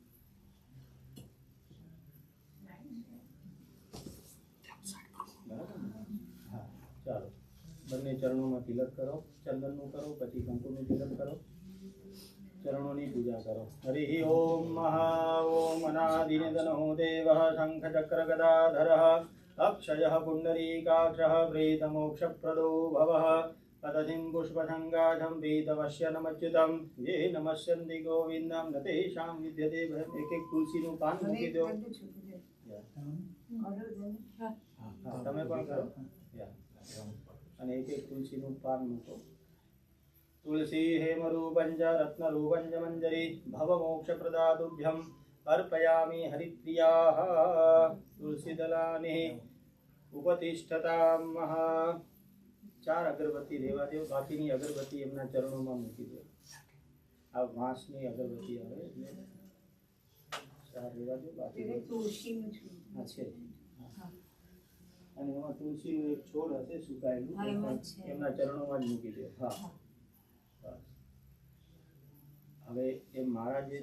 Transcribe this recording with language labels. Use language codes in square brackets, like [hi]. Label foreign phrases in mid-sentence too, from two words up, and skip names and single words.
[gu] હા ચાલો બંને ચરણોમાં તિલક કરો। ચંદનનું કરો પછી કંકુનું તિલક કરો। ચરણોની પૂજા કરો। [sa] હરિ ઓમ મહા ઓમ અનાદિનિધનો દેવઃ શંખ ચક્ર ગદાધરઃ अक्षयः पुण्डरीकाक्षः प्रेतमोक्षप्रदो भवः तदधिं पुष्पसङ्गाढं पीतवस्य नमच्युतं ये नमस्यन्ति गोविन्दं न तेषां विद्यते भयम्। [gu] એક એક तुलसीનું પાન મૂકી દો। તમે પણ કરો અને એક એક तुलसीનું પાન મૂકો। [sa] तुलसी हेमरूपं च रत्नरूपं च मञ्जरी भवमोक्षप्रदातुभ्यं अर्पयामि हरिप्रियाः। तुलसीदलानि उपतिष्ठतां महा। [gu] 4 અગરબત્તી રેવા દો, બાકીની અગરબત્તી એમના ચરણોં મેં મૂકી દો। આ વાંસની અગરબત્તી આવે એટલે 4 રેવા દો, બાકી તુલસીનું છે। હા છે અને એમાં તુલસીનું એક છોડ હશે સુકાયેલું, એમના ચરણોમાં જ મૂકી દો। હા બસ હવે એ માળા જે છે